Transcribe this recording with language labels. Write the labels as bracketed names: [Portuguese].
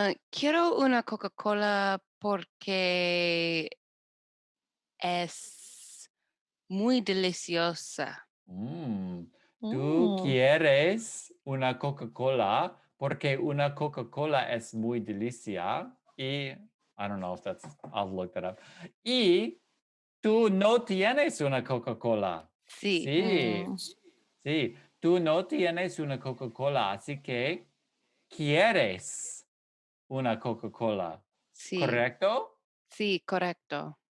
[Spanish] Quiero una Coca-Cola porque es muy deliciosa. Mm, ¿Tú Mm. quieres una Coca-Cola porque una Coca-Cola es muy delicia? [English] Y I don't know if that's, I'll look that up. [Spanish] Y tú no tienes una Coca-Cola. Sí, Sí, Mm. sí, tú no tienes una Coca-Cola, así que quieres una Coca-Cola, sí, ¿correcto? sí, correcto.